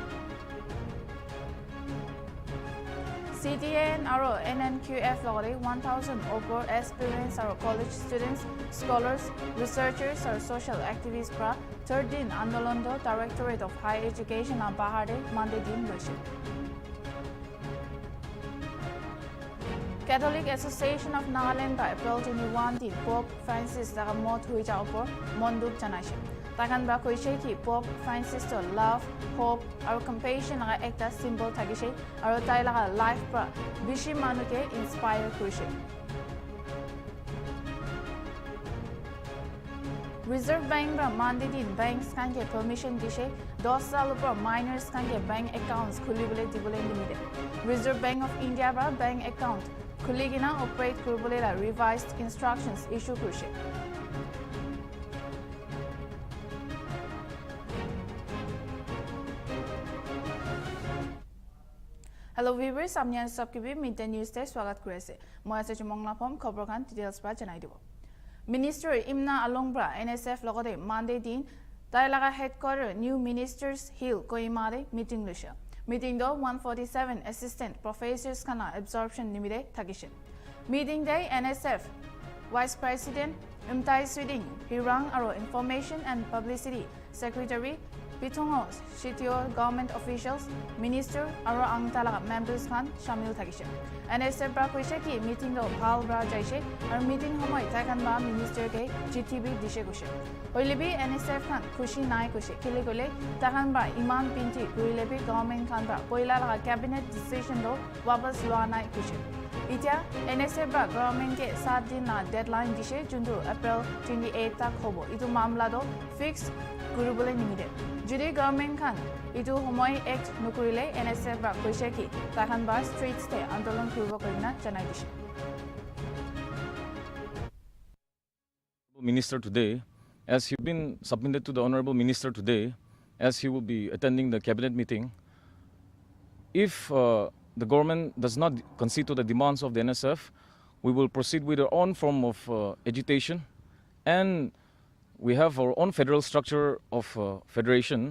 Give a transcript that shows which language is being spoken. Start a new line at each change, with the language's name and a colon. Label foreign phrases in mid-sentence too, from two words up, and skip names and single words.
Naga Pidgin: CTA and our NNQF logode 1,000
English: over aspirants are college students, scholars, researchers or social activists
Naga Pidgin: pra 13 Andolondo Directorate of Higher Education and Bahade Monday din wishe. Catholic Association of Nagaland ka April 21 din Pope Francis daga mot hui ja upor monduk janaishi. Takan ba koishe ki Pope Francis to
English: love, hope, or compassion
Naga Pidgin: naga ekta symbol thagishe aro tai laga life pra bishi manuke inspire kurishe. Reserve Bank bra Monday din banks kan ke permission dishe 10 sal upor minors kan ke
English: bank accounts
Naga Pidgin: khulibole dibole limite. Reserve Bank of India bra bank account khuligina operate kuribole la
English: revised instructions
Naga Pidgin: issue kurishe.
English: Hello viewers,
Naga Pidgin: amnian sabkibi midday news te swagat kurese. Moi ase chumongla pom khobor khan details pa janai dibo. Minister Imna Alongbra NSF logode Monday din tai laga headquarter new ministers Hill Kohimade meeting lusha. Meeting do 147
English: assistant professors
Naga Pidgin: kana absorption limite thagishin. Meeting day NSF Vice President Umtai Swiding Hirang aro Information and Publicity Secretary Pitongo CTO
English: government officials,
Naga Pidgin: minister, aro ang talaga members khan shamil thagishe. NSF bra koise ki meeting do phal bra jaise ar meeting homoy taikan ba minister ke GTB dishe goshe. Hoilebi NSF khan khushi nai koshe kile gole takan ba iman pinti kuilebi government khan bra poila laga
English: cabinet decision
Naga Pidgin: do wapas lua nai koshe. Itya NSF bra government ke 7 din na deadline dishe jundu April 28 tak hobo. Itu mamla do fixed kurubole nimide. Judi government khan itu homoy act nukurile NSF bra koise ki takan ba streets te andolon kurbo korina janai dishe.
English: Minister today, as he been submitted to the Honorable Minister today, as he will be attending the cabinet meeting, if the government does not concede to the demands of the NSF, we will proceed with our own form of agitation, and we have our own federal structure of federation.